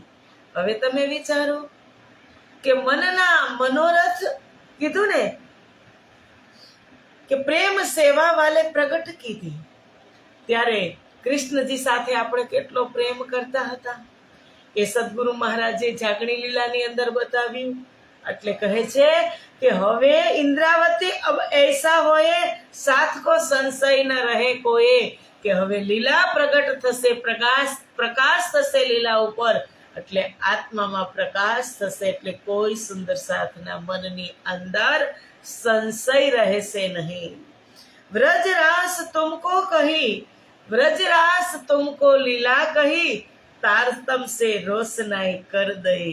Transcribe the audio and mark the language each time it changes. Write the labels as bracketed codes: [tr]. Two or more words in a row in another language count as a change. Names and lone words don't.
[gu] હવે તમે વિચારો કે મનના મનોરથ કીધું ને કે પ્રેમ સેવા વાલે પ્રગટ કીધી, ત્યારે કૃષ્ણજી સાથે આપણે કેટલો પ્રેમ કરતા હતા એ સદગુરુ મહારાજે જાગણી લીલાની અંદર બતાવ્યું. એટલે કહે છે કે હવે ઇન્દ્રાવતી [hi] अब ऐसा होए साथ को संशय न रहे कोए, [gu] કે હવે લીલા પ્રગટ થશે, પ્રકાશ થશે લીલા ઉપર, એટલે આત્મામાં પ્રકાશ થશે, એટલે કોઈ સુંદર સાથના મનની અંદર સંશય રહેશે નહીં. [hi] व्रज रास तुमको कही, व्रज रास तुमको लीला कही, तारतम से रोशनाई कर दई.